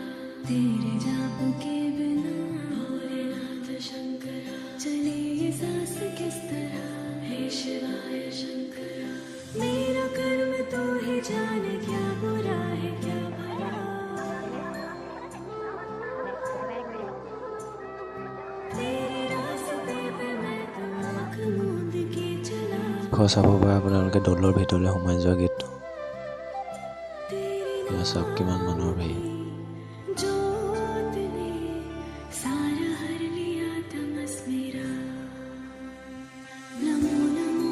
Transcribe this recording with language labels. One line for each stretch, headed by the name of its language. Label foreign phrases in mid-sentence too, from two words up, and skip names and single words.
Hindi: तेरे जाप के बिना भोलेनाथ शंकरा चले ये सांस किस तरह हे शिवाय शंकरा मेरा कर्म तो ही जाने क्या बुरा है क्या भला तेरे रास्ते पे मैं तो आँख मूंद के चला
Assamese: চাব পাৰে আপোনালোকে দৌলৰ ভিতৰলৈ সোমাই যোৱা গেটটো এয়া চাওক কিমান মানুহৰ ভিৰ
Hindi: जोत ने सारा हर लिया तमस मेरा नमो नमो